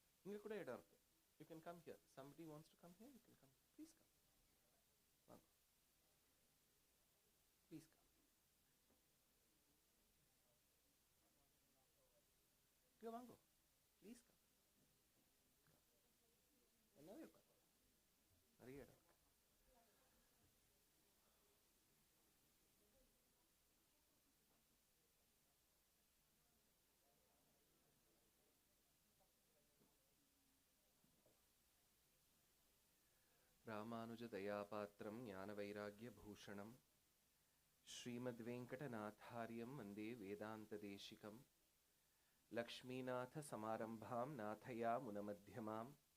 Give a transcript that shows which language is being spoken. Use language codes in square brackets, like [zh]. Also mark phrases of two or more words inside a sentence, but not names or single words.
[ta] இங்க கூட இட இருக்கு. [en] You can come here. Somebody wants to come here, you can come. Please come. Vaango. Please come. [ta] இங்க வாங்கோ. [en] Please come. [ta] என்ன இருக்கு. நெறைய இட இருக்கு. [sa] रामानुज दयापात्रं ज्ञानवैराग्यभूषणं श्रीमद्वेङ्कटनाथार्यं वन्दे वेदान्तदेशिकं लक्ष्मीनाथसमारम्भां नाथयामुनमध्यमाम्